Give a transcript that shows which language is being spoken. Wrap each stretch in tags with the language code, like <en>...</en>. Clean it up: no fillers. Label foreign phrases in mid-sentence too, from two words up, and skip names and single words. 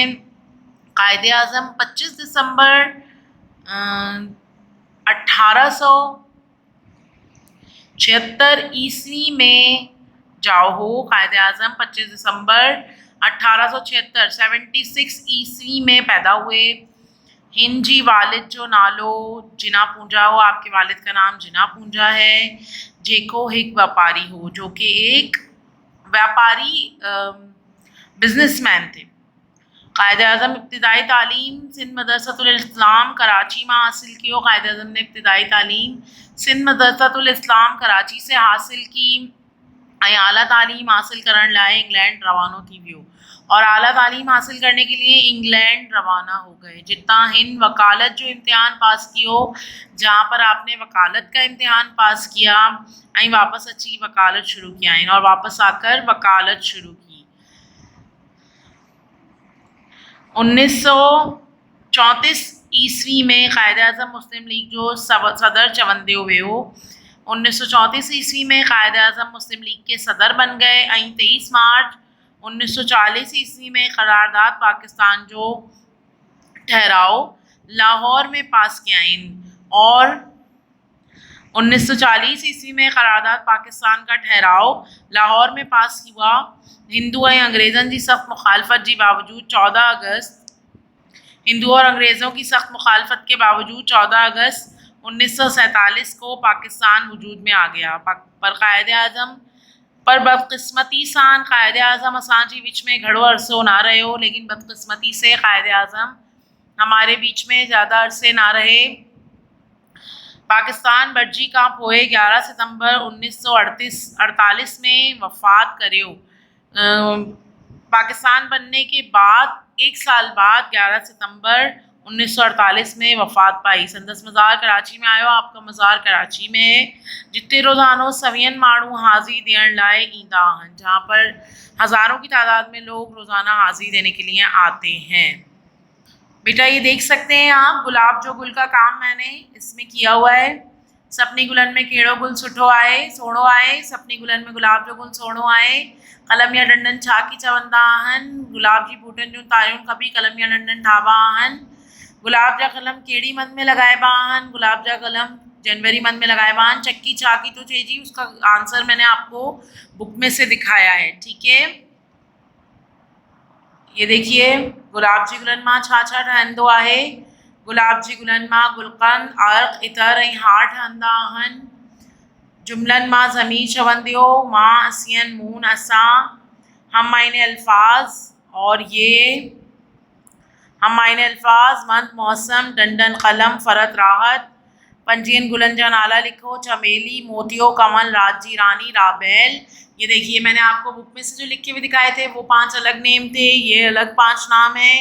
<sd>कायदे आज़म 25 दिसंबर 1876 ईस्वी में जाओ हो।</sd> <hi>कायदे आज़म 25 दिसंबर 1876 76 ईस्वी में पैदा हुए।</hi> <sd>हिन जी वालिद जो नालो जिना पूंजा हो।</sd> <hi>आपके वालिद का नाम जिना पूंजा है।</hi> <sd>जेको एक व्यापारी हो,</sd> <hi>जो कि एक व्यापारी बिजनेसमैन थे।</hi> <sd>कायदे आज़म इब्तिदाई तालीम सिंध मदरसतुल इस्लाम कराची में हासिल की हो।</sd> <hi>कायदे आज़म ने इब्तिदाई तालीम सिंध मदरसतुल इस्लाम कराची से हासिल की।</hi> <sd>आला तालीम हासिल करण लाए इंग्लैंड रवानो थी वियो</sd> <hi>और आला तालीम हासिल करने के लिए इंग्लैंड रवाना हो गए।</hi> <sd>जितना हिन वकालत जो इम्तिहान पास कियो,</sd> <hi>जहाँ पर आपने वकालत का इम्तिहान पास किया</hi> <sd>ऐं वापस अची वकालत शुरू किया</sd> <hi>और वापस आकर वकालत शुरू की।</hi> <sd>1934 ईस्वी में कायदे आज़म मुस्लिम लीग जो सदर चवंदियो वियो।</sd> <hi>1934 ईस्वी में कायदे आज़म मुस्लिम लीग के सदर बन गए।</hi> <sd>23 मार्च 1940 ईस्वी में करारदाद पाकिस्तान जो ठहराव लाहौर में पास किया</sd> <hi>और 1940 ईस्वी में करारदाद पाकिस्तान का ठहराव लाहौर में पास हुआ।</hi> <sd>हिंदू ऐं अंग्रेज़नि जी सख़्त मुखालफत जी बावजूद 14 अगस्त</sd> <hi>हिंदू और अंग्रेज़ों की सख्त मुखालफत के बावजूद 14 अगस्त 1947 को पाकिस्तान वजूद में आ गया।</hi> <sd>पर कायदे आज़म पर बदकिस्मती सां कायदे आज़म असांजी विच में घणो अरसो ना रहियो,</sd> <hi>लेकिन बदकिस्मती से कायदे आज़म हमारे बीच में ज़्यादा अरसे ना रहे।</hi> <sd>पाकिस्तान बर्जी का पोए 11 सितंबर 1948 में वफ़ात करियो।</sd> <hi>पाकिस्तान बनने के बाद 1 साल बाद 11 सितंबर 1948 में वफ़ात पाई।</hi> <sd>संदस मज़ार कराची में आयो,</sd> <hi>आपका मज़ार कराची में है,</hi> <sd>जिते रोज़ानो सवियन माण्हू हाज़िरी ॾियण लाइ ईंदा आहिनि,</sd> <hi>जहाँ पर हज़ारों की तादाद में लोग रोज़ाना हाज़िरी देने के लिए आते हैं। बेटा ये देख सकते हैं आप, गुलाब जो गुल का काम मैंने इसमें किया हुआ है।</hi> <sd>सपनी गुलन में कहिड़ो गुल सुठो आहे, सोणो आहे। सपनी गुलन में गुलाब जो गुल सोणो आहे। कलम या डंडन छा की चवंदा आहिनि। गुलाब जी बूटनि जूं तारियूं कभी कलम या डंडन ठाबा आहिनि। गुलाब जा कलम कहिड़ी मंथ में लगाइबा आहिनि। गुलाब जा कलम जनवरी मंथ में लगाइबा आहिनि। चक्की छा की तो चइजी,</sd> <hi>उसका आंसर मैंने आपको बुक में से दिखाया है, ठीक है। ये देखिए,</hi> <sd>गुलाब जी गुलन मां छा छा ठहंदो आहे। गुलाब जी गुलन मां गुलकंद, अर्क, इतर ऐं हार ठहंदा आहिनि। जुमलन मां ज़मीर चवंदियो, मां, असियन, मून, असां।</sd> <hi>हम मायने अल्फाज, और ये हम मायने अल्फाज, मंद, मौसम, डंडन, कलम, फ़रत, राहत।</hi> <sd>25 गुलन जा नाला लिखो। चमेली, मोतियो, कमल, रात जी रानी, राबेल।</sd> <hi>ये देखिए, मैंने आपको बुक में से जो लिख के भी दिखाए थे वो 5 अलग नेम थे, ये अलग 5 नाम हैं।</hi>